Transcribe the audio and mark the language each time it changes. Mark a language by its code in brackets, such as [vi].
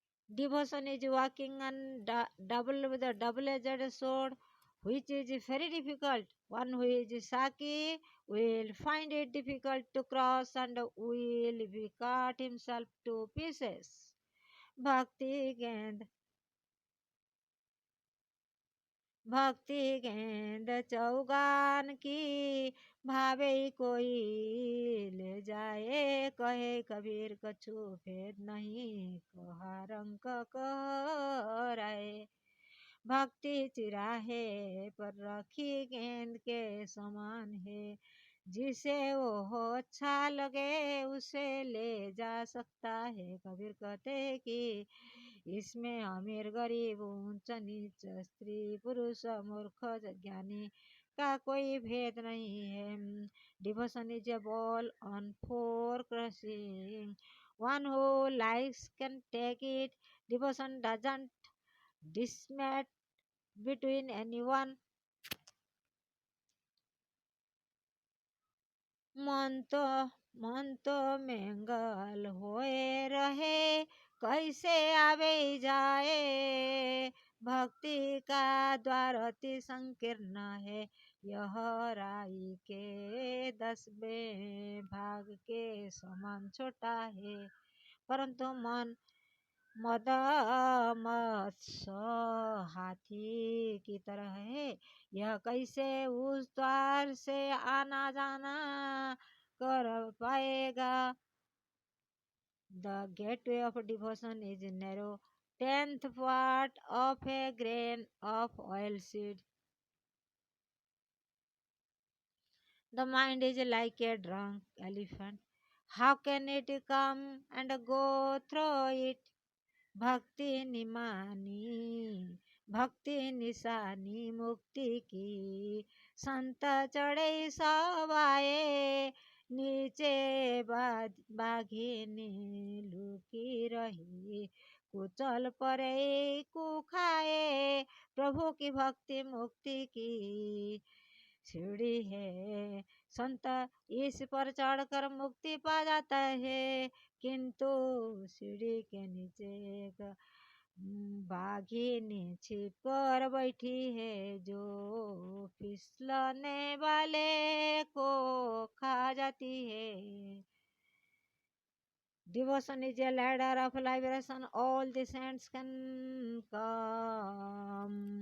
[en] Devotion is walking on double with a double-edged sword, which is very difficult. One who is Saki will find it difficult to cross and will be cut himself to pieces. [hi] भक्ति गेंद भक्ति गेंद चौगान की भावे कोई ले जाए कहे कबीर कछु भेद नहीं कहा रंग कराए. भक्ति चिराहे पर रखी गेंद के समान है जिसे वो अच्छा लगे उसे ले जा सकता है. कबीर कहते हैं कि इसमें अमीर गरीब ऊंच नीच स्त्री पुरुष मूर्ख ज्ञानी का कोई भेद नहीं है. [en] Devotion is a ball on four crossing. One who likes can take it. Devotion doesn't discriminate between anyone. [hi] मन तो मंगल होए रहे कैसे आवे जाए. भक्ति का द्वार अति संकीर्ण है यह राई के 10वें भाग के समान छोटा है. परंतु मन मद मत्स्य हाथी की तरह है यह कैसे उस द्वार से आना जाना कर पाएगा. [en] The gateway of devotion is narrow, 10th part of a grain of oil seed. The mind is like a drunk elephant. How can it come and go through it? [hi] भक्ति निमानी भक्ति निशानी मुक्ति की। संत चढ़े सब आए, नीचे बाघिनी लुकी रही। कुचल परे कुखाए, प्रभु की भक्ति मुक्ति की सीढ़ी है। संत इस पर चढ़कर मुक्ति पा जाता है, किंतु सीढ़ी के नीचे एक बाघिनी छिप कर बैठी है, जो फिसलने वाले को खा जाती है। [en] Devotion is a ladder of liberation. All the saints can come.